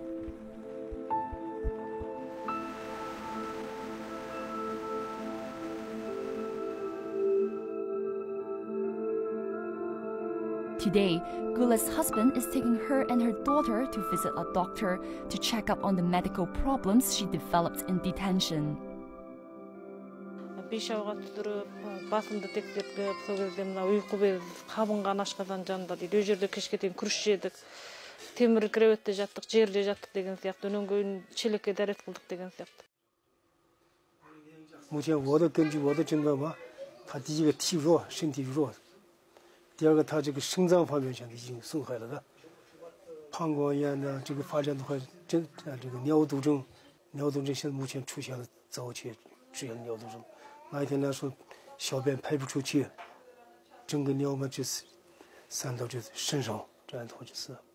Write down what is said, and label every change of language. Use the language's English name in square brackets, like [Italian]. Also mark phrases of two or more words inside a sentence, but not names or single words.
[English] Today, Gula's husband is taking her and her daughter to visit a doctor to check up on the medical problems she developed in detention. [Kazakh] Басымды тексеріп, сол кезде мына ұйқы без қабынған ашқазан жанында дейді. Ол жерде кешке дейін күріш жедік, темір креветте жаттық, жерде жаттық деген сияқты, өнен кейін шелекке дәрет қылдық деген сияқты. [Chinese] 目前我的根据我的诊断吧，他第一个体弱，身体弱，第二个他这个肾脏方面现在已经损害了的，膀胱炎呢，这个发展的话，这个尿毒症现在目前出现了早期出现了尿毒症。那一天来说，小便排不出去，整个尿嘛就是散到就是身上，这样的话就是。